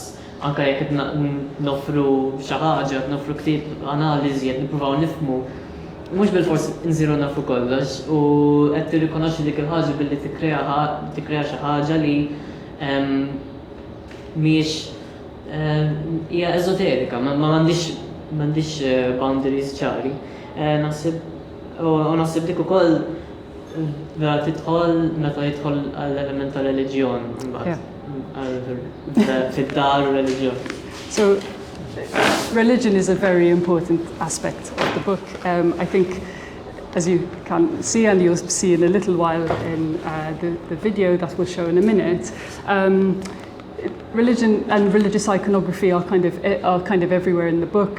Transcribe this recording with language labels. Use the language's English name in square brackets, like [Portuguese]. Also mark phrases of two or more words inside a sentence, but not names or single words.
[Maltese] Anke jekk qed nofru xi ħaġa, qed nofru ktieb analiżi, qed nippruvaw nifhmu, mhux bil-forsi nżiru nafu kollox u qed tirrikonoxxi dik il-ħaġa billi tikkrea xi ħaġa li mhijiex hija eżoterika, ma m'għandix boundaries ċari. Naħseb dik ukoll vera tidħol meta jidħol għall-element tal-reliġjon imbagħad fid-dar u reliġjon. [English] So religion is a very important aspect of the book. I think as you can see, and you'll see in a little while in the video that we'll show in a minute, religion and religious iconography are kind of everywhere in the book.